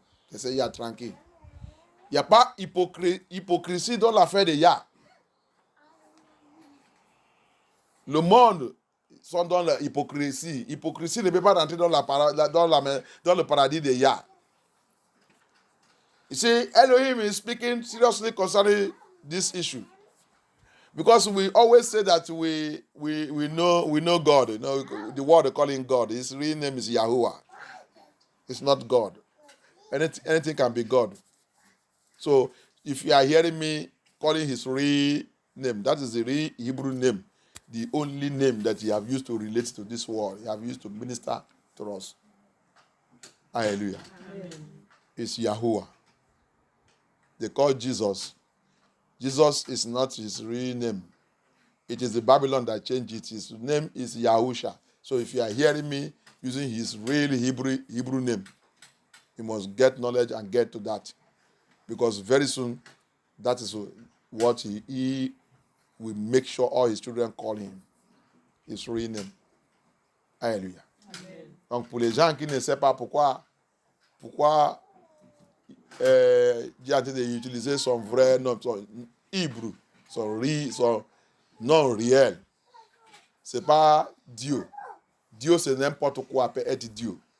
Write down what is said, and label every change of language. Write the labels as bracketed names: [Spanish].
[French] Laissez Yah tranquille. Il n'y a pas hypocrisie dans l'affaire de Yah. Le monde sont dans l'hypocrisie. Hypocrisie ne peut pas rentrer dans le paradis de Yah. [English] You see, Elohim is speaking seriously concerning this issue. Because we always say that we know God. You know, the word they call him God. His real name is Yahuwah. It's not God. Anything can be God. So if you are hearing me calling his real name, that is the real Hebrew name. The only name that he have used to relate to this world. He have used to minister to us. Hallelujah. Amen. It's Yahuwah. They call Jesus. Jesus is not his real name. It is the Babylon that changed it. His name is Yahusha. So if you are hearing me using his real Hebrew name, you must get knowledge and get to that. Because very soon, that is what he will make sure all his children call him. His real name. Alléluia. [French] Donc pour les gens qui ne savent pas pourquoi Dieu a utilisé son vrai nom, son hébreu, son nom réel. C'est pas Dieu. Dieu, c'est n'importe quoi, peut être Dieu.